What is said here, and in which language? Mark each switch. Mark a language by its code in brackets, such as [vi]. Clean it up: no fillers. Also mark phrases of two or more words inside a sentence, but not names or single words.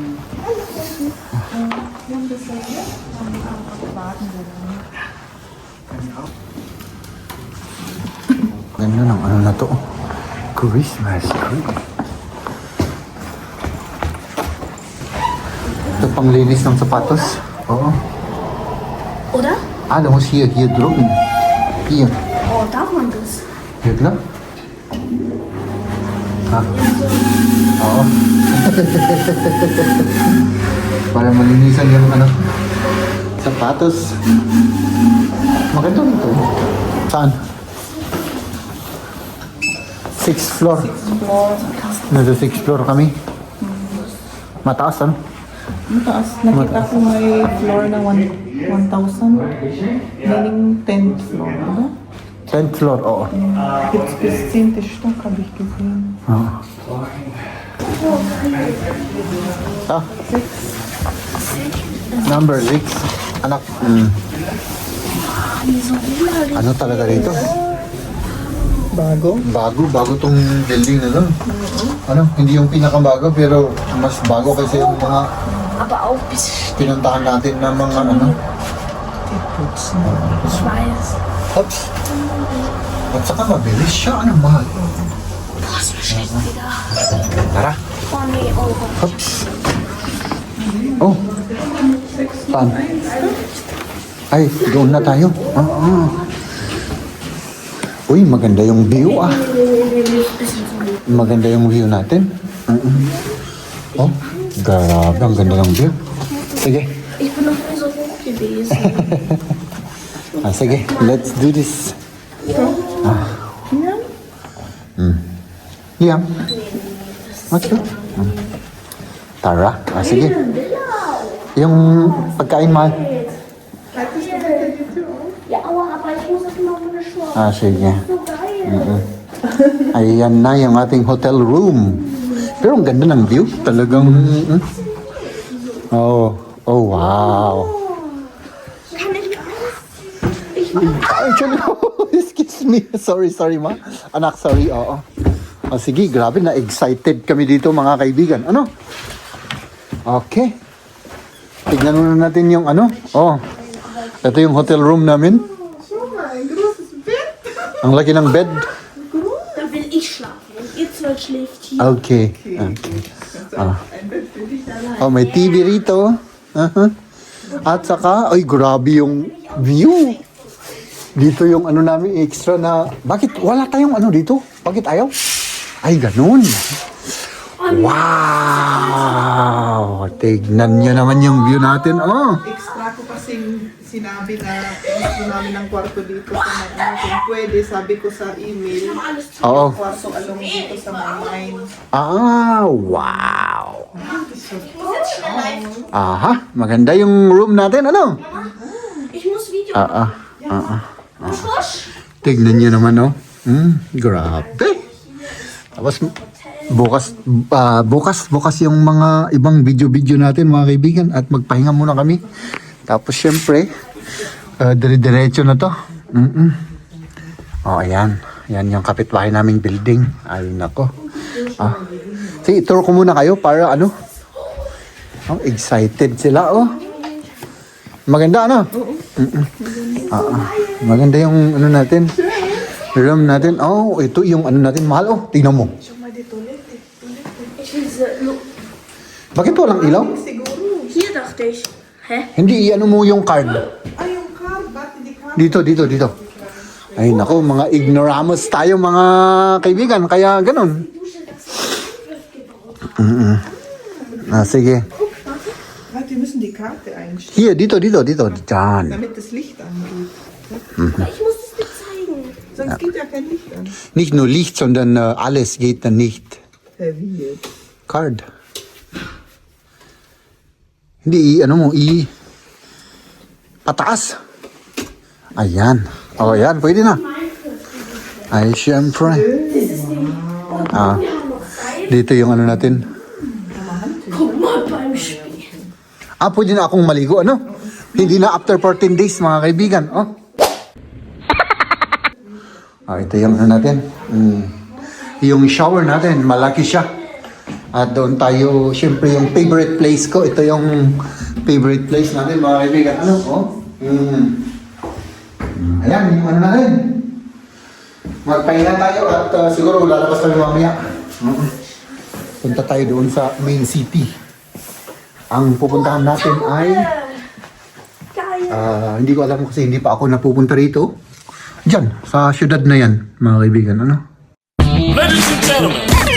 [tl] Ganda ng ano na to. [en] Christmas tree. [tl] Ito pang linis ng sapatos. Oo. [de] Oder? Da muss hier drüben. Hier. Oh, darf man das? Ja, klar. [tl] Oo. Para malinisan yung ano, sapatos. Maganda nito. Saan? [en] 6th floor. [tl] Nasa [en] 6th floor [tl] kami. Mataas, ano? Mataas. Nakita ko may floor na 1,000. [en] Meaning 10th floor, oder? 10th floor, [tl] oo. [de] Gibt's bis 10. Stock, habe ich gesehen. [en] Number 6. Anak. [tl] Ano talaga dito? Bago. Bago tong building na to. Ano, hindi yung pinakabago pero mas bago kasi yung mga [de] Aber auch bis [tl] pinuntahan natin na mga ano. [de] Schweiß. Oops. [tl] At saka mabilis siya, ano mahal. [de] Boah, ist mir schlecht wieder. [tl] Tara. [de] Oh nee, oh. [tl] Oops. Oh. Saan? Ay, doon na tayo. Uy, maganda yung view [de] Bisschen so. [tl] Maganda yung view natin. Oh, Grabe, ang ganda ng view. Sige. [de] Ich bin noch nie so hoch gewesen. [tl] Sige, [en] let's do this. Liam? [tl] Okay. Tara. Sige. Yung pagkain, mahal. [de] Ja, aua, aber ich muss das noch eine Schwach. [tl] Sige. [de] So geil. [tl] Ayan na yung ating [en] hotel room. [tl] Pero ang ganda ng view. Talagang... Oh, wow. [de] Kann ich [en] Actually, excuse me. Sorry, [tl] ma. Anak, sorry. Oo. Sige, grabe na excited kami dito mga kaibigan. Ano? Okay. Tignan muna natin yung ano. Oh. Ito yung [en] hotel room [tl] namin. Ang laki ng bed. [de] Da will ich schlafen. Und ihr zwei schläft hier. [tl] Okay. Oh, may TV rito. At saka, ay grabe yung view. Dito yung ano namin extra na, bakit wala tayong ano dito? Bakit ayaw? Ay, ganun. Wow! Tignan nyo naman yung view natin. Oh! Extra ko kasing sinabi na gusto namin ng kwarto dito sa may ano. Kung pwede, sabi ko sa email, Oo. kwarto along dito sa may mine. Ah, wow! Aha, maganda yung room natin, ano? [de] Ich muss Video [tl] Push! Tignan nyo naman, oh. Grabe. Tapos, bukas yung mga ibang video natin, mga kaibigan. At magpahinga muna kami. Tapos, syempre, dire-diretso na to. Oh, ayan. Yan yung kapitbahay naming building. Ay, nako. Sige, tour ko muna kayo para ano. Oh, excited sila, oh. Maganda, ano? Maganda yung ano natin. Room natin. Oh, ito yung ano natin. Mahal, oh. Tingnan mo. [de] Ich will diese. [tl] Bakit walang ilaw? Siguro. [de] Hier dachte ich. Hä? [tl] Hindi, i-ano mo yung card. Ay, yung car, ba't hindi car? Dito. Ay, nako, mga ignoramus tayo, mga kaibigan. Kaya ganun. Sige. [de] Warte, wir müssen die Karte einstellen, [en] Here, [tl] dito. Diyan. [de] damit das Licht angeht. Ich muss es dir zeigen. Sonst geht ja kein Licht an. Nicht nur Licht, sondern alles geht dann nicht. Wie jetzt? [tl] Card. Hindi, ano mo, pataas. Ayan. O, ayan, pwede na. Ay, syempre. Dito yung ano natin. [de] Guck mal beim Spiel. [tl] Pwede na akong maligo, ano? Hindi na [en] after 14 days, [tl] mga kaibigan. Ito yung ano natin. Yung shower natin, malaki siya. At doon tayo, syempre yung [en] favorite place [tl] ko. Ito yung [en] favorite place [tl] natin, mga kaibigan. Ano? Ayan, yung ano natin. Magpahinga tayo at siguro lalabas kami mamaya. Punta tayo doon sa main city. Ang pupuntahan natin ay... hindi ko alam kasi hindi pa ako napupunta rito. Diyan, sa syudad na yan, mga kaibigan. Ano? [en] Ladies and gentlemen,